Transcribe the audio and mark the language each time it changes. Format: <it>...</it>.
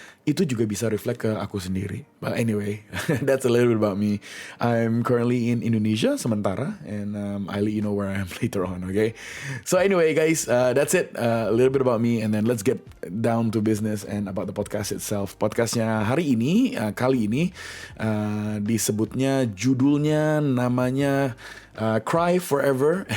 <id>itu juga bisa reflect ke aku sendiri.</id> <en>But anyway, that's a little bit about me. I'm currently in Indonesia sementara, and I'll let you know where I am later on, okay? So anyway, guys, that's it. A little bit about me, and then let's get down to business and about the podcast itself.</en> <id>Podcastnya hari ini, kali ini, disebutnya, judulnya, namanya Cry Forever.</id>